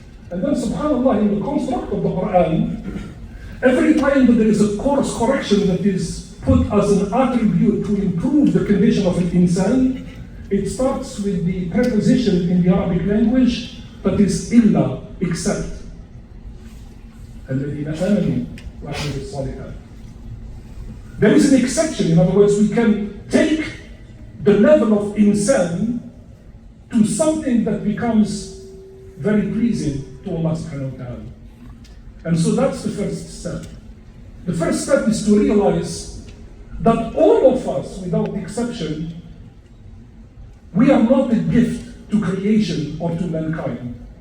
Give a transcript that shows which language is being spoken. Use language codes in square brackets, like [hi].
[en] And then subhanAllah, in the construct of the Quran, every time that there is a course correction that is put as an attribute to improve the condition of an insan, it starts with the preposition in the Arabic language that is illa, except. [ar] الذين آمنوا وعملوا الصالحات. [en] There is an exception. In other words, we can take the level of insan to something that becomes very pleasing to Allah subhanahu wa ta'ala. And so that's the first step. The first step is to realize that all of us, without exception, we are not a gift to creation or to mankind.